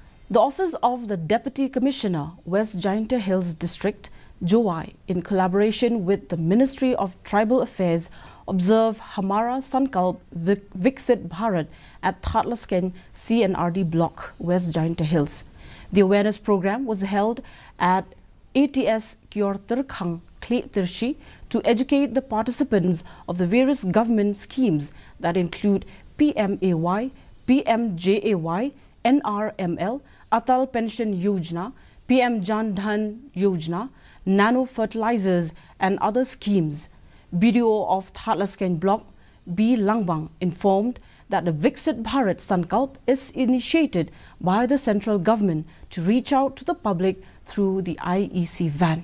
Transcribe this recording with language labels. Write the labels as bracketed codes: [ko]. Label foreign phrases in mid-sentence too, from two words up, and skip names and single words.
[en] The Office of the Deputy Commissioner, West Jaintia Hills District, Jowai, in collaboration with the Ministry of Tribal Affairs, observed Hamara Sankalp Viksit Bharat at Thatlasken CNRD block, West Jaintia Hills. The awareness program was held at ATS Kyortirkhang Kle Tirshi to educate the participants of the various government schemes that include PMAY, PMJAY, NRML, Atal Pension Yojana, PM Jan Dhan Yojana, nano fertilizers and other schemes. BDO of Thatlasken block, B. Langbang, informed that the Viksit Bharat Sankalp is initiated by the central government to reach out to the public through the IEC van.